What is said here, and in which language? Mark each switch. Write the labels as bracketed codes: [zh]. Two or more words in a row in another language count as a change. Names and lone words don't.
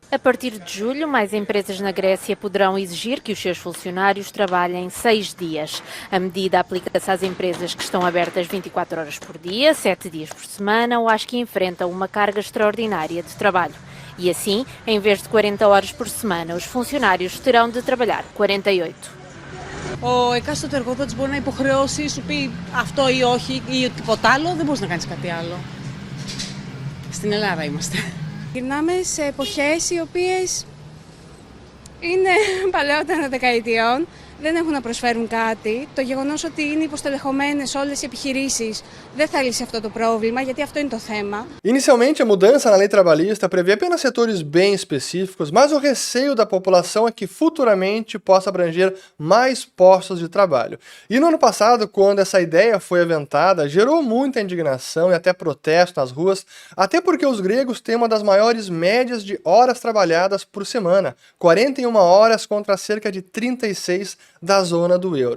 [pt] A partir de julho, mais empresas na Grécia poderão exigir que os seus funcionários trabalhem 6 dias. A medida aplica-se às empresas que estão abertas 24 horas por dia, 7 dias por semana ou às que enfrentam uma carga extraordinária de trabalho. E assim, em vez de 40 horas por semana, os funcionários terão de trabalhar 48. [el] Ο εκάστοτε εργοδότης μπορεί να υποχρεώσει, σου πει αυτό ή όχι ή τίποτα άλλο, δεν μπορείς να κάνεις κάτι άλλο. Στην Ελλάδα είμαστε. Γυρνάμε σε εποχές οι οποίες είναι παλαιότερα δεκαετιών, δεν έχουν να προσφέρουν κάτι. Το γεγονός ότι είναι υποστελεχωμένες όλες οι επιχειρήσεις δεν θα λύσει αυτό το πρόβλημα, γιατί αυτό είναι το θέμα. [pt] Inicialmente, a mudança na lei trabalhista prevê apenas setores bem específicos, mas o receio da população é que futuramente possa abranger mais postos de trabalho. E no ano passado, quando essa ideia foi aventada, gerou muita indignação e até protesto nas ruas, até porque os gregos têm uma das maiores médias de horas trabalhadas por semana, 41 horas contra cerca de 36 da zona do euro.